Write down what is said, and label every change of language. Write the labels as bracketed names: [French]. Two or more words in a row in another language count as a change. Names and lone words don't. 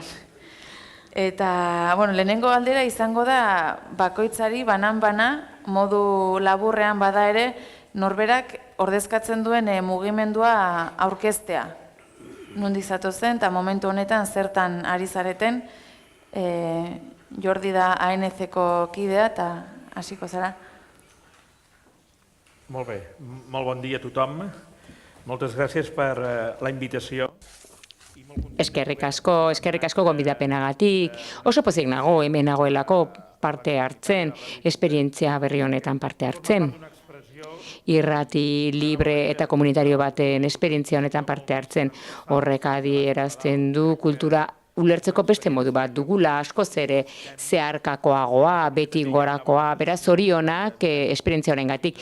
[Basque] Eta, lehenengo galdera izango da bakoitzari banan-bana, modu laburrean bada ere, norberak ordezkatzen duen mugimendua aurkeztea. Nondi zatozen, eta momentu honetan zertan ari zareten, Jordi da ANC-ko kidea, eta hasiko zara. [Catalan] Molt bé, molt bon dia a tothom. Moltes gràcies per la invitació. [Basque] Eskerrik asko gonbidapenagatik. Oso pozik nago, hemen nagoelako parte hartzen, esperientzia berri honetan parte hartzen. Irrati libre eta komunitario baten esperientzia honetan parte hartzen. Horrek adierazten du kultura ulertzeko beste modu bat dugula, askoz ere zeharkakoagoa, beti gorakoa, beraz zorionak esperientzia horrengatik.